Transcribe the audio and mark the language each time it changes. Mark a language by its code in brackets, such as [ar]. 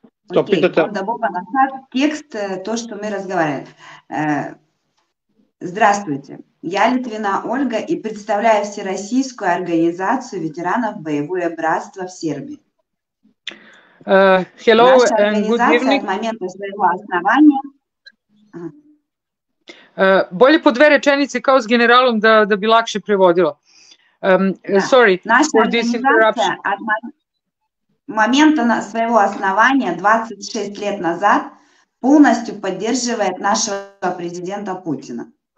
[ru] Onda Bobana, текст, то, что мы разговаривали. Здравствуйте, я Литвина Ольга и представляю Всероссийскую организацию ветеранов Боевое братство в Сербии. [en] Hello [ru] Наша [en] and good [ru] организация [en] evening. [ru] от момента своего основания... [sr] Bolje po dve rečenice kao s generalom da bi lakše prevodila. [en] Sorry for this interruption. [ru] От момента своего основания 26 лет назад полностью поддерживает нашего президента Путина.